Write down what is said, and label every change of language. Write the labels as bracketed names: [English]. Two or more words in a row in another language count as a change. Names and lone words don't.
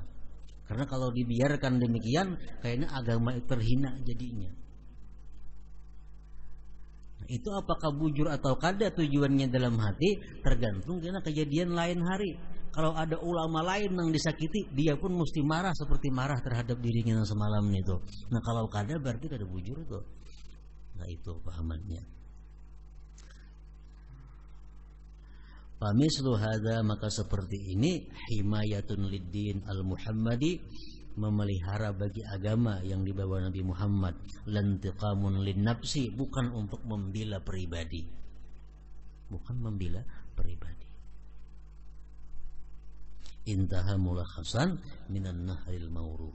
[Indonesian] Karena kalau dibiarkan demikian, kayaknya agama terhina jadinya. [Banjar] Itu apakah bujur atau kada tujuannya dalam hati, tergantung karena kejadian lain hari. [Indonesian] Kalau ada ulama lain yang disakiti, dia pun mesti marah seperti marah terhadap dirinya yang semalam itu. [Banjar] Nah, kalau kada berarti kada bujur itu. Nah, itu pahamannya. [Arabic] فمثل هذا, [Indonesian] maka seperti ini, [Arabic] حماية للدين المحمدي, [Indonesian] memelihara bagi agama yang dibawa Nabi Muhammad, [Arabic] لانتقام للنفس, [Indonesian] bukan untuk membela pribadi, bukan membela pribadi. [Arabic] انتهى ملخصا من النهر المورود.